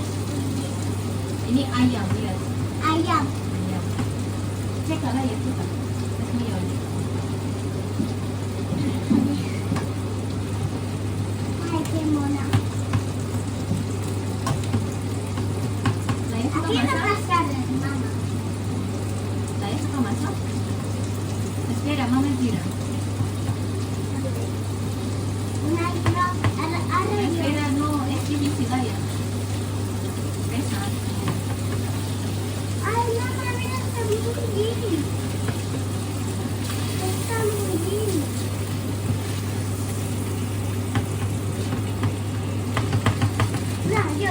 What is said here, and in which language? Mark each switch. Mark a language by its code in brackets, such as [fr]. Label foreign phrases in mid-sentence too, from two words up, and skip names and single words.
[id] Ini ayam, lihat. ayam. Ayam. Ceklah ya, kita. [es] Es mío. Ay, qué mona. [id] Saya suka [es] Aquí no [id] masak. [es] pasa mamá. [id] Saya suka masak. [es] Espera, mama gira. Una Espera, no, es difícil, ya. Pesa. ay, mamá, mira, está muy bien. Está muy bien. No, yo.